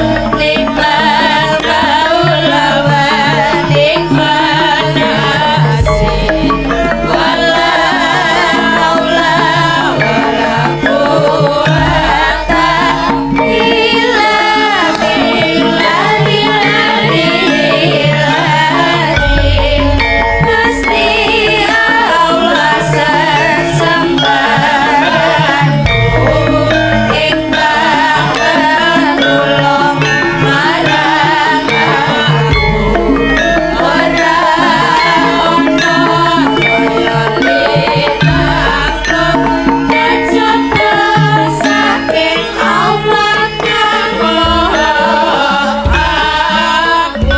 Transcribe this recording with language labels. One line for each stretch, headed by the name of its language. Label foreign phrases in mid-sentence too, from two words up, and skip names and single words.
Arabic: نعم المولى ونعم النصير. ولا حول ولا قوة إلا بالله العلي العظيم.
Javanese: Gusti Allah sesembahanku ingkang tulung marang aku, ora ana kaya linaku kejaba saking Allah kanggo aku.